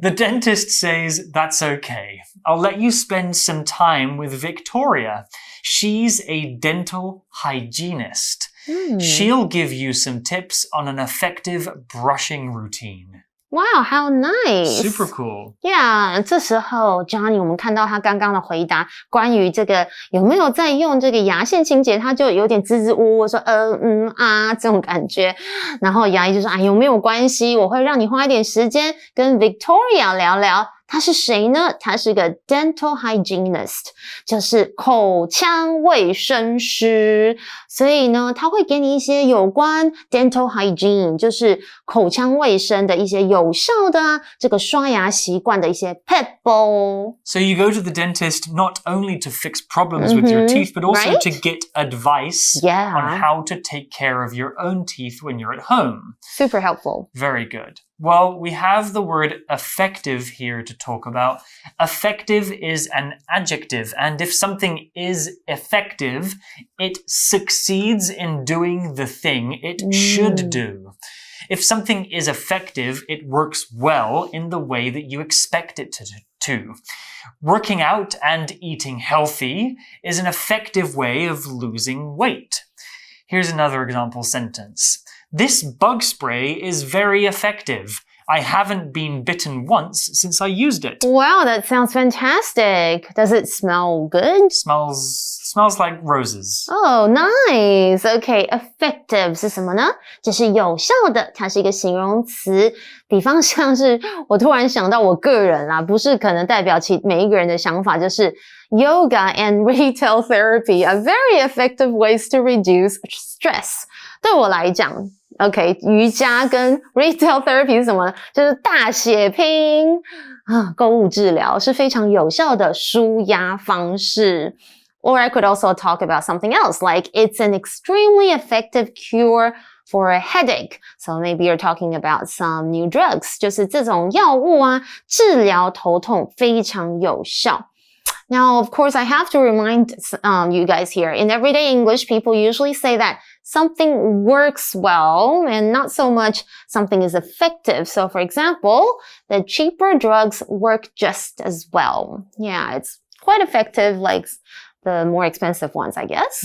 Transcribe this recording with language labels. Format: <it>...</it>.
<en>The dentist says, that's okay. I'll let you spend some time with Victoria. She's a dental hygienist. She'll give you some tips on an effective brushing routine. Wow, how nice. Super cool.</en> <zh>Yeah, 这时候 Johnny 我们看到他刚刚的回答，关于这个有没有在用这个牙线清洁，他就有点支支吾吾说这种感觉。然后牙医就说有没有关系，我会让你花一点时间跟 Victoria 聊聊。他是谁呢？他是个 dental hygienist， 就是口腔卫生师。所以呢，他会给你一些有关 dental hygiene， 就是口腔卫生的一些有效的这个刷牙习惯的一些 pebble。</zh> <en>So you go to the dentist not only to fix problems with your teeth, but also to get advice on how to take care of your own teeth when you're at home. Super helpful. Very good. Well, we have the word effective here to talk about. Effective is an adjective, and if something is effective, it succeeds in doing the thing it should do. If something is effective, it works well in the way that you expect it to. Working out and eating healthy is an effective way of losing weight. Here's another example sentence. This bug spray is very effective. I haven't been bitten once since I used it. Wow, that sounds fantastic. Does it smell good? Smells like roses. Oh, nice.</en> <zh>Okay, effective 是什么呢？就是有效的，它是一个形容词。比方像是我突然想到我个人啦，不是可能代表每一个人的想法，就是</zh> <en>Yoga and retail therapy are very effective ways to reduce stress.</en> <zh>对我来讲，OK， 瑜伽跟 retail therapy 是什么呢？就是大血拼购物治疗是非常有效的舒压方式。</zh> <en>Or I could also talk about something else, like it's an extremely effective cure for a headache. So maybe you're talking about some new drugs.</en> <zh>就是这种药物治疗头痛非常有效。</zh> <en>Now, of course, I have to remind you guys here, in everyday English, people usually say that something works well and not so much something is effective. So, for example, the cheaper drugs work just as well. Yeah, it's quite effective, like the more expensive ones, I guess.</en>